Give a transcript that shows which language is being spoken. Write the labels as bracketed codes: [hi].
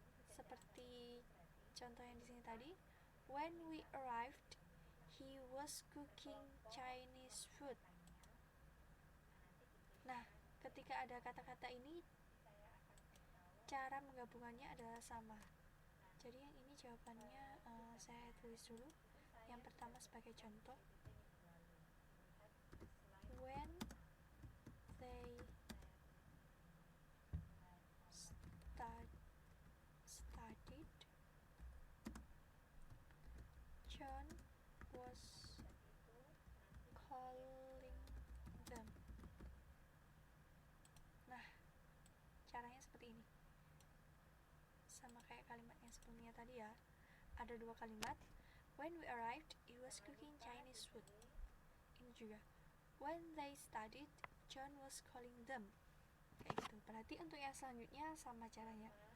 [id] Seperti contoh yang di sini tadi, [en] when we arrived, he was cooking Chinese food. [id] Nah, ketika ada kata-kata ini, cara menggabungannya adalah sama. Jadi yang ini jawabannya saya tulis dulu. Yang pertama sebagai contoh, [en] when they studied, John was calling them. [id] Nah, caranya seperti ini. Sama kayak kalimat yang sebelumnya tadi ya. Ada dua kalimat. [en] When we arrived, he was cooking Chinese food. [id] Ini juga. [en] When they studied, John was calling them. [id] Kayak gitu. Berarti untuk yang selanjutnya sama caranya.